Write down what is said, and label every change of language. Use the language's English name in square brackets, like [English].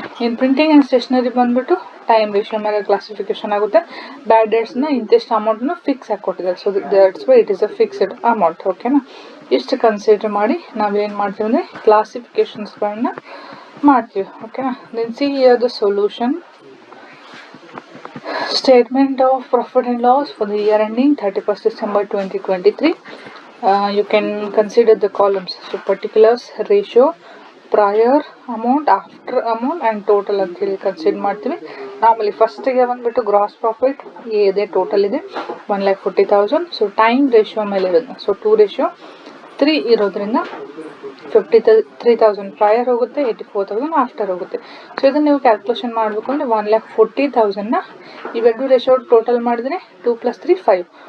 [Kannada] ಇನ್ನು printing and stationery ಬಂದುಬಿಟ್ಟು time ratio ಮೇಲೆ ಕ್ಲಾಸಿಫಿಕೇಷನ್ ಆಗುತ್ತೆ. ಬ್ಯಾಡ್ ಡೇಟ್ಸ್ನ ಇಂತಿಷ್ಟು ಅಮೌಂಟನ್ನು ಫಿಕ್ಸ್ ಆಗಿ ಕೊಟ್ಟಿದ್ದಾರೆ. [English] So that's why it is a fixed amount. [Kannada] ಓಕೆನಾ. ಇಷ್ಟು ಕನ್ಸಿಡರ್ ಮಾಡಿ ನಾವೇನು ಮಾಡ್ತೀವಿ ಅಂದರೆ ಕ್ಲಾಸಿಫಿಕೇಷನ್ಸ್ಗಳನ್ನ ಮಾಡ್ತೀವಿ. [English] ಓಕೆನಾ. Then see here the solution. Statement of profit and loss for the year ending 31st December 2023. You can consider the columns. So particulars, ratio, prior amount, after amount and total [Kannada] ಅಂತ ಹೇಳಿ consider ಮಾಡ್ತೀವಿ. Normally ಫಸ್ಟಿಗೆ ಬಂದುಬಿಟ್ಟು gross profit ಇದೆ, total ಇದೆ 1,40,000. So time ratio ಮೇಲೆ ಇರೋದು. So 2:3 ಇರೋದ್ರಿಂದ 53,000 ಪ್ರಯರ್ ಹೋಗುತ್ತೆ, 84,000 ಆಫ್ಟರ್ ಹೋಗುತ್ತೆ. ಸೊ ಇದನ್ನು ನೀವು ಕ್ಯಾಲ್ಕುಲೇಷನ್ ಮಾಡಬೇಕು ಅಂದರೆ 1,40,000ನ ಇವೆರಡು ರೇಷಿಯೋ ಟೋಟಲ್ ಮಾಡಿದ್ರೆ 2 + 3 5.